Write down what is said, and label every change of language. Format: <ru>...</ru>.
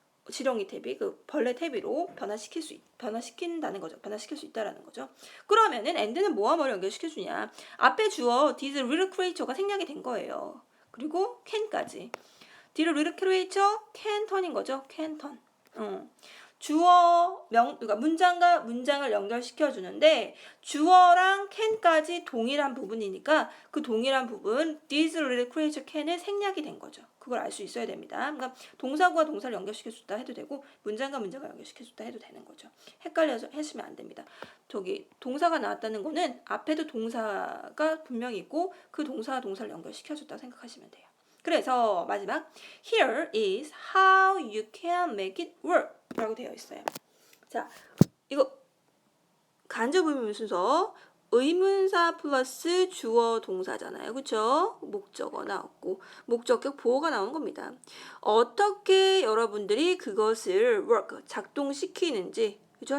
<ko>지렁이 퇴비, 벌레 퇴비로 변화시킨다는 거죠. 변화시킬 수 있다라는 거죠. 그러면은 and는 뭐와 뭐를 연결시켜주냐? 앞에 주어</ko> <en>these little creature</en> <ko>가 생략이 된 거예요. 그리고 can까지.</ko> <en>These little creature can turn</en> <ko>인 거죠.</ko> <en>can turn.</en> <ko>주어 그러니까 문장과 문장을 연결시켜 주는데 주어랑 can까지 동일한 부분이니까 그 동일한 부분</ko> <en>these little creature can</en> <ko>에 생략이 된 거죠. 그걸 알 수 있어야 됩니다. 그러니까 동사구와 동사를 연결시켜 줬다 해도 되고 문장과 문장을 연결시켜 줬다 해도 되는 거죠. 헷갈려서 하시면 안 됩니다. 동사가 나왔다는 거는 앞에도 동사가 분명히 있고 그 동사와 동사를 연결시켜 줬다 생각하시면 돼요. 그래서 마지막</ko> <en>Here is how you can make it work</en> <ko>라고 되어 있어요. 자, 이거 간접 의문 순서 의문사 플러스 주어 동사잖아요. 그쵸? 목적어 나왔고 목적격 보어가 나온 겁니다. 어떻게 여러분들이 그것을 work, 작동시키는지 그죠?</ko>